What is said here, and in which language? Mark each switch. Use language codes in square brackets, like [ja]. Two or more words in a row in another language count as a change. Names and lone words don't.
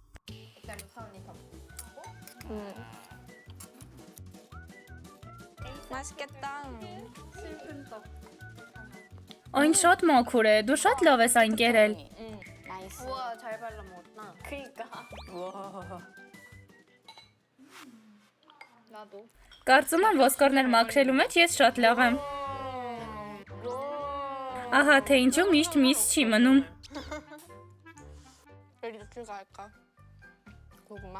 [ko] 맛있겠다. [hy] Այն շատ մաքուր է, դու շատ լավ ես այն կերել։ [ko] 나이스. 우와, 잘 발라 먹었다. 그니까. 우와. 나도. [hy] Կարծում եմ ոսկորներ մաքրելու մեջ ես շատ լավ եմ։ Ահա թե ինչու միշտ միս չի մնում։ [ko] 여기도 갈까? 고구마.